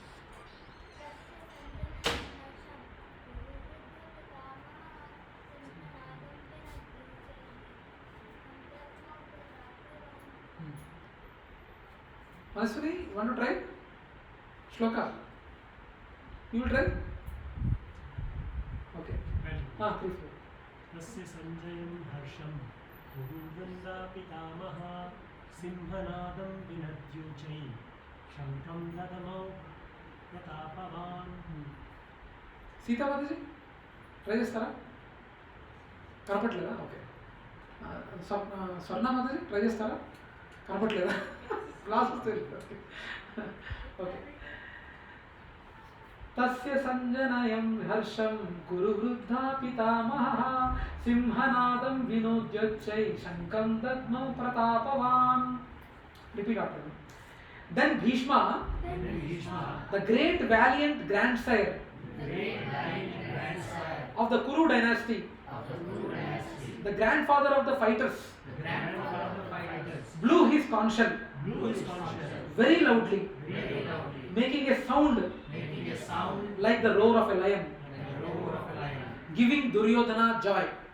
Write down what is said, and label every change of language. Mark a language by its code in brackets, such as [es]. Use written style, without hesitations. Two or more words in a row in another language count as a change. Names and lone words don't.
[en] Manaswini, you want to try? Shloka, you will try? Okay. Please. [sa] तस्य संजयं हर्षं कुरुवन्दा पितामहः सिंहनादं विनद्योचै शङ्खं ददमौ प्रतापवान्. [en] Sita Mataji, [te] try చేస్తారా? కనపట్లేదా? ఓకే. స్వర్ణ Mataji, try చేస్తారా? కనపట్లేదా? క్లాస్ వస్తే ఓకే. [sa] तस्य संजनयं हर्षं कुरु वृद्धा पितामहः सिंहनादं विनोद्योच्चै शङ्खं दद्मौ प्रतापवान्. [en] Repeat after me. Then Bhishma, the great valiant grandsire of the Kuru dynasty, the grandfather of the fighters, blew his conch shell very loudly, making a sound like the roar of a lion, giving Duryodhana joy.